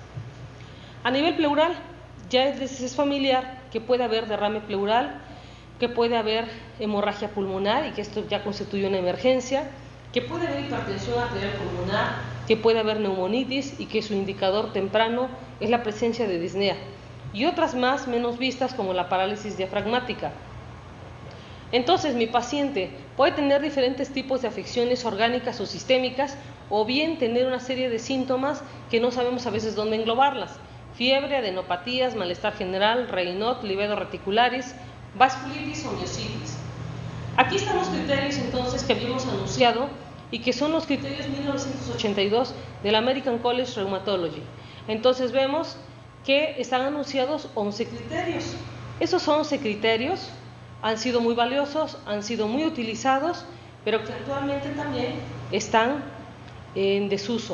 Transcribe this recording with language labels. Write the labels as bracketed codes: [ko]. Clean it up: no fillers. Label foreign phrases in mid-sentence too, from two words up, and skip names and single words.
[es] A nivel pleural, ya es familiar que puede haber derrame pleural, que puede haber hemorragia pulmonar, y que esto ya constituye una emergencia, que puede haber hipertensión arterial pulmonar, que puede haber neumonitis, y que su indicador temprano es la presencia de disnea, y otras más menos vistas como la parálisis diafragmática. Entonces, mi paciente puede tener diferentes tipos de afecciones orgánicas o sistémicas, o bien tener una serie de síntomas que no sabemos a veces dónde englobarlas: fiebre, adenopatías, malestar general, Raynaud, [la] livedo reticularis, [es] vasculitis o miositis. Aquí están los criterios entonces que habíamos anunciado y que son los criterios 1982 del American College Rheumatology. Entonces vemos que están anunciados 11 criterios. Esos 11 criterios han sido muy valiosos, han sido muy utilizados, pero que actualmente también están en desuso.